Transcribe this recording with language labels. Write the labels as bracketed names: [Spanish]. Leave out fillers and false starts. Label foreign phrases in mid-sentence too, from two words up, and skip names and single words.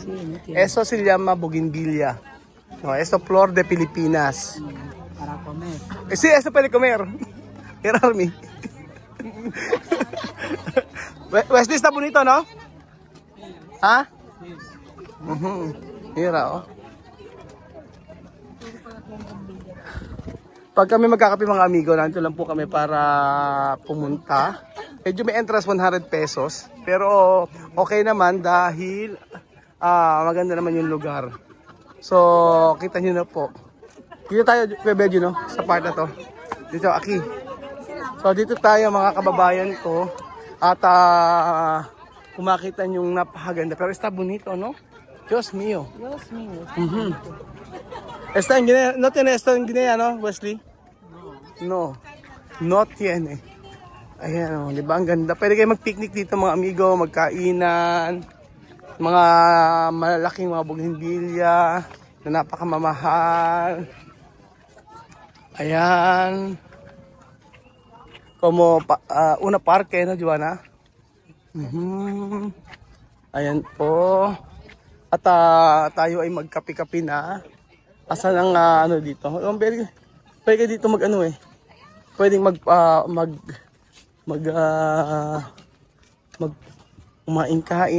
[Spanish] Sí, no tiene. Eso se llama bougainvillea. No, esto flor de Pilipinas. Para comer. Sí, eso puede comer. Erarmi. Wesley, está bonito, ¿no? ¿Ah? Mira, oh. [Filipino] Pag kami magkakape mga amigo, nandito lang po kami para pumunta. Medyo may entrance 100 pesos. Pero okay naman dahil maganda naman yung lugar. So, kita nyo na po. Dito tayo, Kuya no? Sa part na to. Dito, aki. So, dito tayo mga kababayan ko. At kumakita yung napakaganda. [Spanish] Pero está bonito, no? Dios mío. Dios mío. Está en Guinea. No tiene esto en Guinea, ¿no, Wesley? No. No tiene. [Filipino] Ayan, oh, di ba? Ang ganda. Pwede kayo mag-picnic dito mga amigo, magkainan. Mga malalaking mga bougainvillea na napakamamahal. Ayan. [Spanish] Como una parke, no, Joanna? [Filipino] Ayan po. At tayo ay magkape-kape na. Asan ang ano dito? Pwede dito mag-ano eh. Pwedeng kumain-kain.